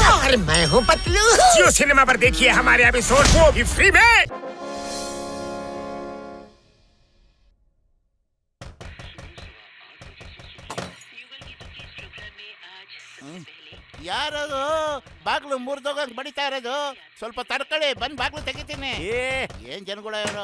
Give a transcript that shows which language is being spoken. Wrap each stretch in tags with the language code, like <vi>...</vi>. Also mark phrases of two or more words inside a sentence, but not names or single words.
<hi>और मैं हूँ पतलू। जियो सिनेमा पर देखिए हमारे एपिसोड को भी फ्री में।</hi> <kn>ಯಾರದು ಬಾಗ್ಲು ಮುರಿದೋಗಂಗ್ ಬಡಿತಾ ಇರೋದು? ಸ್ವಲ್ಪ ತಡ್ಕೊಳ್ಳಿ, ಬಂದ್ ಬಾಗ್ಲು ತೆಗಿತೀನಿ. ಏನ್ ಜನಗಳ ಇವರು?</kn>